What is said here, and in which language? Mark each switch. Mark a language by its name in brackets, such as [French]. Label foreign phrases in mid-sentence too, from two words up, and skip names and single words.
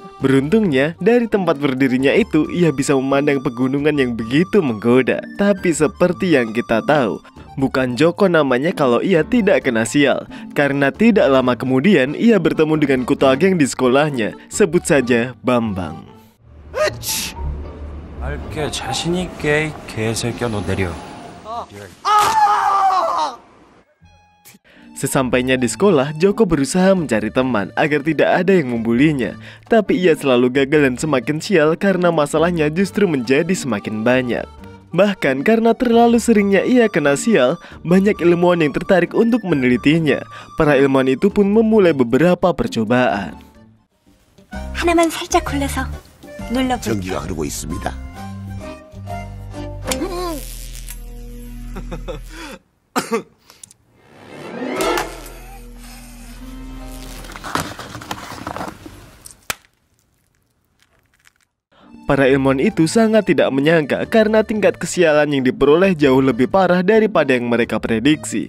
[Indonesian] Beruntungnya, dari tempat berdirinya itu ia bisa memandang pegunungan yang begitu menggoda. Tapi seperti yang kita tahu, bukan Joko namanya kalau ia tidak kena sial. Karena tidak lama kemudian ia bertemu dengan ketua geng di sekolahnya, sebut saja Bambang. [Korean] 알게 자신 있게 이 개새끼야 너 내려. [Indonesian] Sesampainya di sekolah, Joko berusaha mencari teman agar tidak ada yang membulinya. Tapi ia selalu gagal dan semakin sial karena masalahnya justru menjadi semakin banyak. Bahkan karena terlalu seringnya ia kena sial, banyak ilmuwan yang tertarik untuk menelitinya. Para ilmuwan itu pun memulai beberapa percobaan. [Korean] 하나만 살짝 굴려서 눌러볼게요. 전기가 흐르고 있습니다. [Indonesian] Para ilmuwan itu sangat tidak menyangka karena tingkat kesialan yang diperoleh jauh lebih parah daripada yang mereka prediksi.